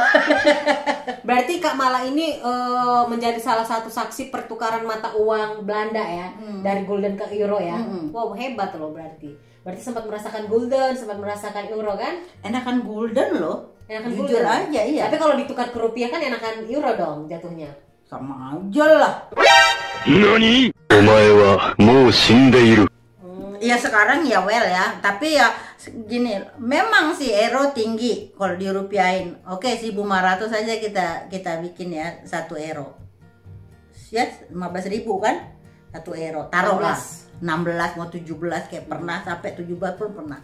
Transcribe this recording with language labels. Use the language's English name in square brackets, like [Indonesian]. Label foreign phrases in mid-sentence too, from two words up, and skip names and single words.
[Indonesian] berarti Kak Mala ini menjadi salah satu saksi pertukaran mata uang Belanda ya, dari gulden ke euro ya. Wow, hebat loh berarti. Berarti sempat merasakan gulden, sempat merasakan euro kan? Enakan gulden loh. Enakan Jujur gulden aja, iya. Tapi kalau ditukar ke rupiah kan enakan euro dong jatuhnya. Sama aja lah. [Japanese] NANI? お前はもう死んでいる。 [Indonesian] Ya sekarang ya well ya, tapi ya gini, memang sih euro tinggi kalau dirupiahin. Oke, 1.500 saja kita bikin ya 1 euro. Ya 15.000 kan? 1 euro. Taruhlah 16 mau 17 kayak pernah sampai 17 pun pernah.